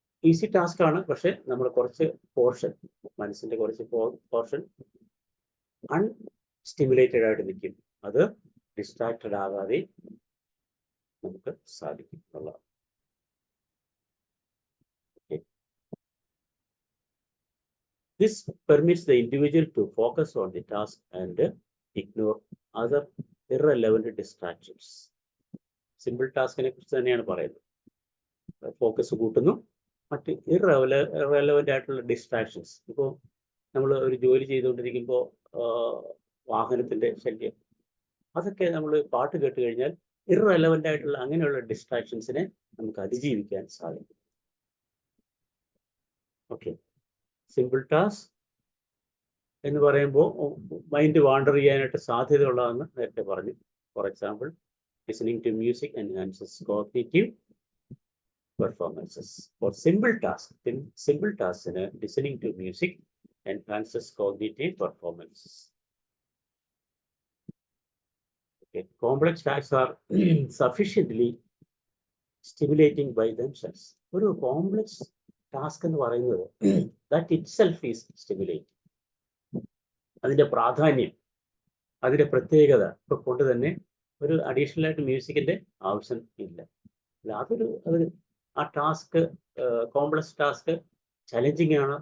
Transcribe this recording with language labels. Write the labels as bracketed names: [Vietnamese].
[Malayalam] Easy task ആണ്, പക്ഷെ നമ്മൾ കുറച്ച് പോർഷൻ, മനസ്സിന്റെ കുറച്ച് പോർഷൻ അൺസ്റ്റിമുലേറ്റഡ് ആയിട്ട് നിൽക്കും. അത് ഡിസ്ട്രാക്റ്റഡ് ആകാതെ നമുക്ക് സാധിക്കും എന്നുള്ളതാണ്. [English] This permits the individual to focus on the task and ignore other irrelevant distractions. [Malayalam] Simple ടാസ്കിനെ കുറിച്ച് തന്നെയാണ് പറയുന്നത്. ഫോക്കസ് കൂട്ടുന്നു, മറ്റ് ഇറലവൻ്റ് ആയിട്ടുള്ള ഡിസ്ട്രാക്ഷൻസ്. ഇപ്പോൾ നമ്മൾ ഒരു ജോലി ചെയ്തുകൊണ്ടിരിക്കുമ്പോൾ വാഹനത്തിൻ്റെ ശല്യം, അതൊക്കെ നമ്മൾ പാട്ട് കേട്ട് കഴിഞ്ഞാൽ ഇറലവൻ്റ് ആയിട്ടുള്ള അങ്ങനെയുള്ള ഡിസ്ട്രാക്ഷൻസിനെ നമുക്ക് അതിജീവിക്കാൻ സാധിക്കും. ഓക്കെ, സിമ്പിൾ ടാസ്ക് എന്ന് പറയുമ്പോൾ മൈൻഡ് വാണ്ടർ ചെയ്യാനായിട്ട് സാധ്യതയുള്ളതെന്ന് നേരത്തെ പറഞ്ഞു. [English] For example, listening to music enhances cognitive performances. For simple ടാസ്കിന് listening to music enhances cognitive performances. Okay. Complex tasks are sufficiently stimulating by themselves. ഒരു complex task [Malayalam] എന്ന് പറയുന്നത് [English] That itself is stimulating. [Malayalam] അതിൻ്റെ പ്രാധാന്യം, അതിൻ്റെ പ്രത്യേകത കൊണ്ട് തന്നെ ഒരു അഡീഷണൽ ആയിട്ട് മ്യൂസിക്കിൻ്റെ ആവശ്യം ഇല്ല. ആ ടാസ്ക്, കോംപ്ലക്സ് ടാസ്ക് ചലഞ്ചിങ് ആണ്.